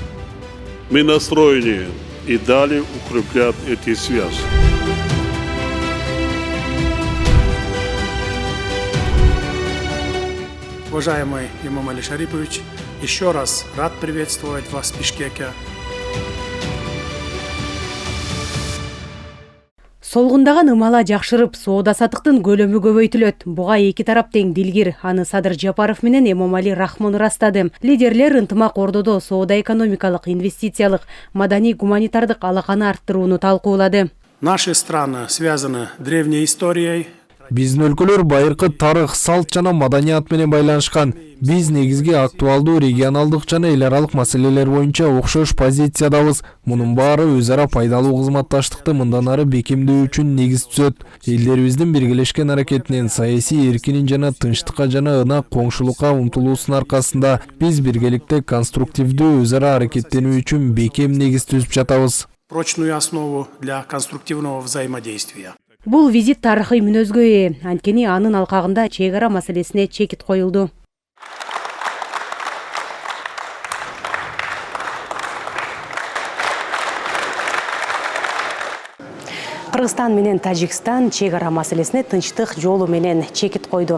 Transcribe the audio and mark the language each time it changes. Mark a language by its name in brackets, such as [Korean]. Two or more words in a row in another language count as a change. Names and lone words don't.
[Russian] Мы настроены и далее укреплять эти связи. Уважаемый Эмомали Шарипович, еще раз рад приветствовать вас в Бишкеке. [Kyrgyz] Солгундаган ымала жакшырып, соода-саттыктын көлөмү көбөйтүлөт. Буга эки тарап тең дилгир. Аны Садыр Жапаров менен Эмомали Рахмон ырастады. Лидерлер ынтымак ордодо соода-экономикалык, инвестициялык, маданий-гуманитардык алаканы арттырууну талкуулады. [Russian] Наши страны связаны древней историей. [Kyrgyz] Биздин өлкөлөр байыркы тарых, салт жана маданият менен байланышкан. Биз негизги актуалдуу регионалдык жана эл аралык маселелер боюнча окшош позициядабыз. Мунун баары өз ара пайдалуу кызматташтыкты мындан ары бекемдөө үчүн негиз түзөт. Элдерибиздин биргелешкен аракетинин, саясий эркинин жана тынчтыкка жана ынак коңшулукка умтулуусунун аркасында биз биргеликте конструктивдүү өз ара аракеттенүү үчүн бекем негиз түзүп жатабыз. [Russian] Прочную основу для конструктивного взаимодействия. [Kyrgyz] Бул визит тарыхый мүнөзгө ээ. Анткени анын алкагында чек ара маселесине чекит коюлду. Кыргызстан менен Тажикстан чек ара маселесине тынчтык жолу менен чекит койду.